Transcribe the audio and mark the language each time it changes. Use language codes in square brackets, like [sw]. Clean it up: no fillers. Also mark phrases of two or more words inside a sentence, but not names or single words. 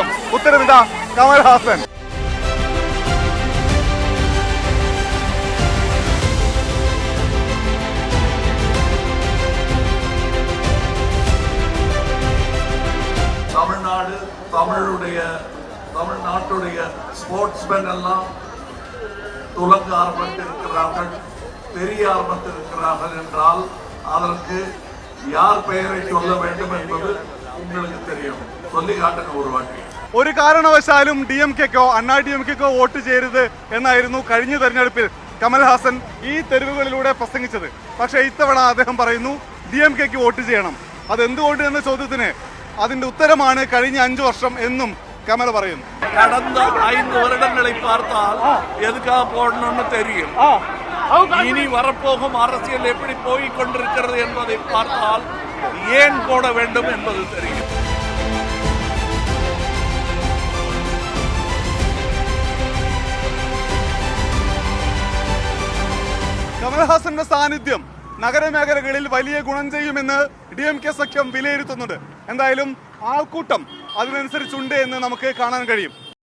[ml] ഉത്തരവിതാ, കമൽഹാസൻ. [ta] தமிழ்நாட்டுடைய ஸ்போர்ட்ஸ்மென் எல்லாம் துலங்க ஆரம்பித்திருக்கிறார்கள், தெரிய ஆரம்பித்திருக்கிறார்கள் என்றால் அதற்கு யார் பெயரை சொல்ல வேண்டும் என்பது உங்களுக்கு தெரியும். சொல்லி காட்டுங்க ஒரு வாட்டி. [ml] ഒരു കാരണവശാലും DMK-ക്കോ അണ്ണാ DMK-ക്കോ വോട്ട് ചെയ്യരുത് എന്നായിരുന്നു കഴിഞ്ഞ തെരഞ്ഞെടുപ്പിൽ കമൽഹാസൻ ഈ തെരുവുകളിലൂടെ പ്രസംഗിച്ചത്. പക്ഷേ ഇത്തവണ അദ്ദേഹം പറയുന്നു DMK-ക്ക് വോട്ട് ചെയ്യണം. അതെന്തുകൊണ്ട് എന്ന ചോദ്യത്തിന് അതിന്റെ ഉത്തരമാണ് കഴിഞ്ഞ 5 വർഷം എന്നും കമൽ പറയുന്നു. [ta] கடந்த 5 வருடங்களை பார்த்தால் எதுக்காக போடணும்னு தெரியும். இனி வரப்போகும் அரசியல் எப்படி போய் கொண்டிருக்கிறது என்பதை பார்த்தால் ஏன் போட வேண்டும் என்பது தெரியும். [ml] കമൽഹാസന്റെ സാന്നിധ്യം നഗരമേഖലകളിൽ വലിയ ഗുണം ചെയ്യുമെന്ന് DMK സഖ്യം വിലയിരുത്തുന്നുണ്ട്. എന്തായാലും ആൾക്കൂട്ടം അതിനനുസരിച്ചുണ്ട് എന്ന് നമുക്ക് കാണാൻ കഴിയും.